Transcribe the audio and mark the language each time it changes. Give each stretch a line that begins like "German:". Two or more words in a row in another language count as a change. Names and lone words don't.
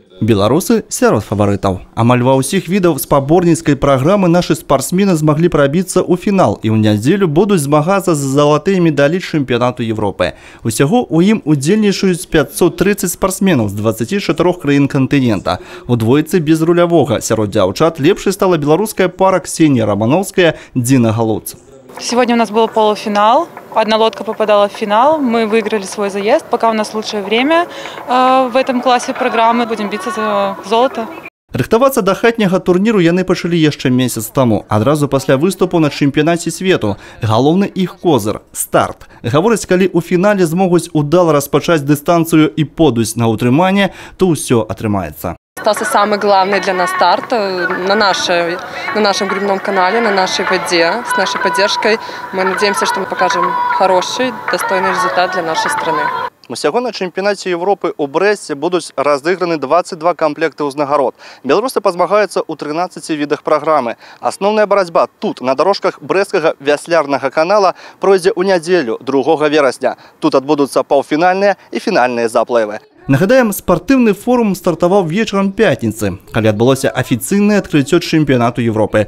Belarusian: Беларусы сярод фаворитаў. Амаль ва ўсіх відаў спаборніцкай праграмы нашы спартсмены змаглі прабіцца ў фінал і ў нядзелю будуць змагацца за залатыя медалі чэмпіянату Европы. Усяго ў ім удзельнічаюць 530 спартсменаў з 24 краін кантынента. У двойцы без рулявога сярод дзяўчат лепшай стала беларуская пара Ксенія Романовская, Дина Галуц.
Russian: Сегодня у нас был полуфинал. Одна лодка попадала в финал. Мы выиграли свой заезд. Пока у нас лучшее время в этом классе программы. Будем биться за золото.
Belarusian: Рыхтавацца да хатняга турніру яны пачалі яшчэ месяц таму, адразу пасля выступу на чэмпіянаце свету. Галоўны іх козыр – старт. Гавораць, калі ў фінале змогуць удала распачаць дыстанцыю і подуць на ўтрыманне, то ўсё атрымаецца.
Russian: Остался самый главный для нас старт на нашем гребном канале, на нашей воде, с нашей поддержкой. Мы надеемся, что мы покажем хороший, достойный результат для нашей страны.
Belarusian: Усяго на чэмпіянаце Европы ў Брэсце будуць разыграны 22 комплекты ўзнагарод. Беларусы пазмагаюцца ў 13 відах праграмы. Асноўная барацьба тут, на дарожках брэсцкага вяслярнага канала, пройдзе ў нядзелю, 2 верасня. Тут адбудуцца паўфінальныя і фінальныя заплывы. Нагадаем, спартыўны форум стартаваў вечарам пятніцы, калі адбылося афіцыйнае адкрыццё чэмпіянату Европы.